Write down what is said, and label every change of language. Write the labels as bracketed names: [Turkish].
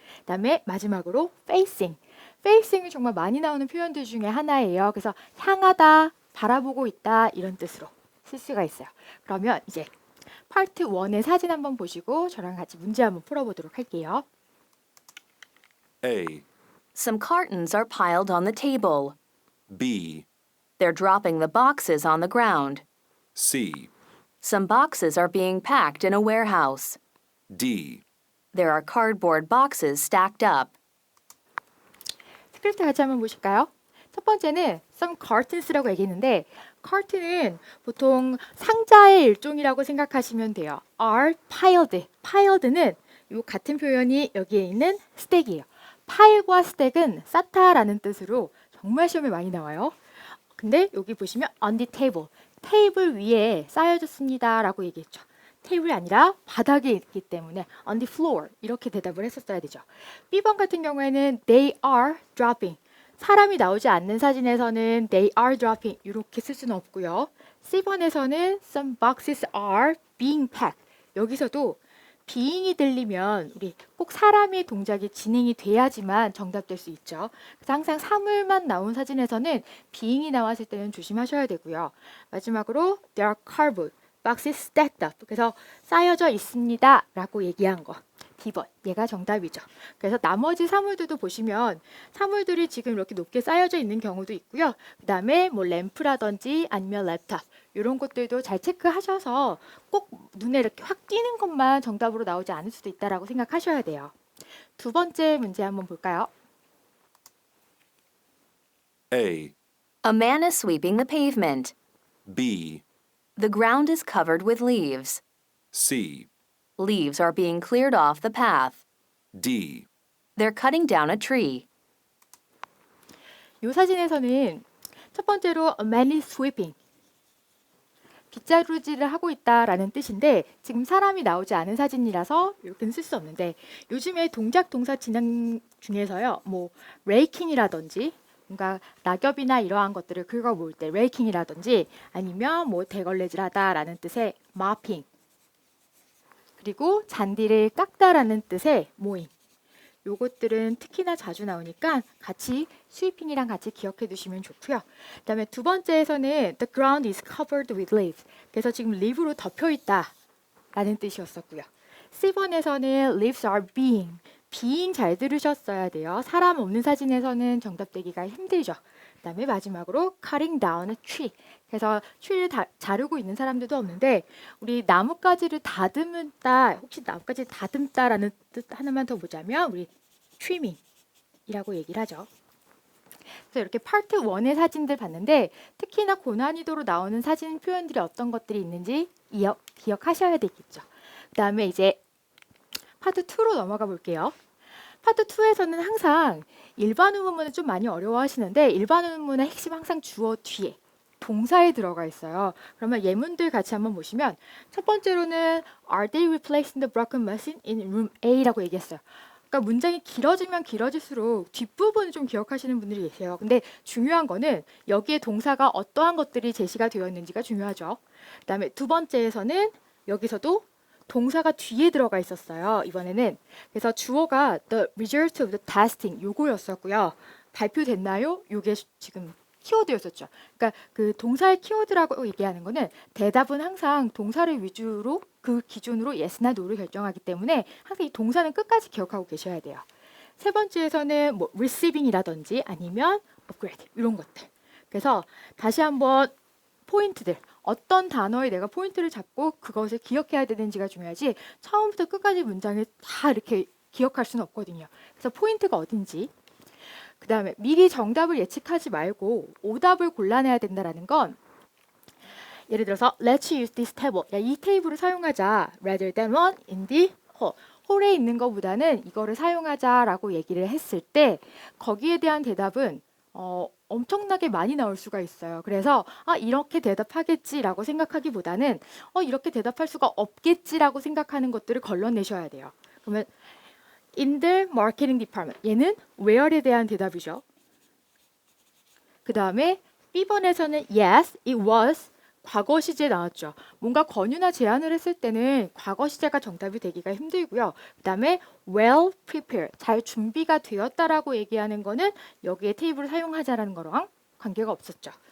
[Korean] 그다음에 마지막으로 facing. facing이 정말 많이 나오는 표현들 중에 하나예요. 그래서 향하다, 바라보고 있다 이런 뜻으로 쓸 수가 있어요. 그러면 이제 파트 1의 사진 한번 보시고 저랑 같이 문제 한번 풀어보도록 할게요. [English] A, Some cartons are piled on the table. B, They're dropping the boxes on the ground. C, Some boxes are being packed in a warehouse. D. There are cardboard boxes stacked up. [Korean] 스크립트 같이 한번 보실까요? 첫 번째는 [English] some cartons [Korean] 라고 얘기했는데 carton은 보통 상자의 일종이라고 생각하시면 돼요. [English] are piled. [Korean] piled는 이 같은 표현이 여기에 있는 스택이에요. 파일과 스택은 쌓다라는 뜻으로 정말 시험에 많이 나와요. 근데 여기 보시면 [English] on the table. [Korean] 테이블 위에 쌓여졌습니다 라고 얘기했죠. 테이블이 아니라 바닥에 있기 때문에 [English] on the floor [Korean] 이렇게 대답을 했었어야 되죠. B번 같은 경우에는 [English] they are dropping. [Korean] 사람이 나오지 않는 사진에서는 [English] they are dropping [Korean] 이렇게 쓸 수는 없고요. C번에서는 [English] some boxes are being packed. [Korean] 여기서도 being이 들리면 우리 꼭 사람의 동작이 진행이 돼야지만 정답될 수 있죠. 그래서 항상 사물만 나온 사진에서는 being이 나왔을 때는 조심하셔야 되고요. 마지막으로 [English] there are cardboard boxes stacked up. [Korean] 그래서 쌓여져 있습니다 라고 얘기한 거. B번, 얘가 정답이죠. 그래서 나머지 사물들도 보시면 사물들이 지금 이렇게 높게 쌓여져 있는 경우도 있고요. 그 다음에 뭐 램프라든지 아니면 랩탑 이런 것들도 잘 체크하셔서 꼭 눈에 이렇게 확 띄는 것만 정답으로 나오지 않을 수도 있다라고 생각하셔야 돼요. 두 번째 문제 한번 볼까요? [English] A, A man is sweeping the pavement. B, The ground is covered with leaves. C, Leaves are being cleared off the path. D, They're cutting down a tree. [Korean] 이 사진에서는 첫 번째로 [English] a man is sweeping. [Korean] 빗자루질을 하고 있다라는 뜻인데 지금 사람이 나오지 않은 사진이라서 이렇게는 쓸 수 없는데 요즘에 동작 동사 진행 중에서요. 뭐 레이킹이라든지 뭔가 낙엽이나 이러한 것들을 긁어 모을 때 레이킹이라든지 아니면 뭐 대걸레질하다라는 뜻의 mopping 그리고 잔디를 깎다라는 뜻의 mowing 요것들은 특히나 자주 나오니까 같이 스위핑이랑 같이 기억해 두시면 좋고요. 그다음에 두 번째에서는 [English] the ground is covered with leaves. [Korean] 그래서 지금 leaf로 덮여 있다라는 뜻이었었고요. C번에서는 [English] leaves are being [Korean] 잘 들으셨어야 돼요. 사람 없는 사진에서는 정답되기가 힘들죠. 그다음에 마지막으로 [English] cutting down a tree. [Korean] 그래서 tree를 자르고 있는 사람들도 없는데 우리 나뭇가지를 다듬다 혹시 나뭇가지를 다듬다라는 뜻 하나만 더 보자면 우리 trimming이라고 얘기를 하죠. 그래서 이렇게 파트 1의 사진들 봤는데 특히나 고난이도로 나오는 사진 표현들이 어떤 것들이 있는지 기억하셔야 되겠죠. 그다음에 이제 파트 2로 넘어가 볼게요. 파트 2에서는 항상 일반 의문문은 좀 많이 어려워하시는데 일반 의문문의 핵심 항상 주어 뒤에 동사에 들어가 있어요. 그러면 예문들 같이 한번 보시면 첫 번째로는 [English] Are they replacing the broken machine in room A [Korean] 라고 얘기했어요. 그러니까 문장이 길어지면 길어질수록 뒷부분을 좀 기억하시는 분들이 계세요. 근데 중요한 거는 여기에 동사가 어떠한 것들이 제시가 되었는지가 중요하죠. 그다음에 두 번째에서는 여기서도 동사가 뒤에 들어가 있었어요. 이번에는. 그래서 주어가 [English] the result of the testing [Korean] 요거였었고요. 발표됐나요? 요게 지금 키워드였었죠. 그러니까 그 동사의 키워드라고 얘기하는 거는 대답은 항상 동사를 위주로 그 기준으로 yes나 no를 결정하기 때문에 항상 이 동사는 끝까지 기억하고 계셔야 돼요. 세 번째에서는 뭐 receiving이라든지 아니면 upgrade 이런 것들. 그래서 다시 한번 포인트들 어떤 단어에 내가 포인트를 잡고 그것을 기억해야 되는지가 중요하지 처음부터 끝까지 문장을 다 이렇게 기억할 수는 없거든요. 그래서 포인트가 어딘지 그 다음에 미리 정답을 예측하지 말고 오답을 골라내야 된다는 건 예를 들어서 [English] Let's use this table. [Korean] 야, 이 테이블을 사용하자. [English] Rather than one in the hall. [Korean] 홀에 있는 것보다는 이거를 사용하자라고 얘기를 했을 때 거기에 대한 대답은 엄청나게 많이 나올 수가 있어요. 그래서 이렇게 대답하겠지라고 생각하기보다는 이렇게 대답할 수가 없겠지라고 생각하는 것들을 걸러내셔야 돼요. 그러면 [English] in the marketing department. [Korean] 얘는 where에 대한 대답이죠. 그 다음에 B번에서는 [English] yes, it was [Korean] 과거 시제 나왔죠. 뭔가 권유나 제안을 했을 때는 과거 시제가 정답이 되기가 힘들고요. 그 다음에 [English] well prepared, [Korean] 잘 준비가 되었다라고 얘기하는 거는 여기에 테이블을 사용하자라는 거랑 관계가 없었죠.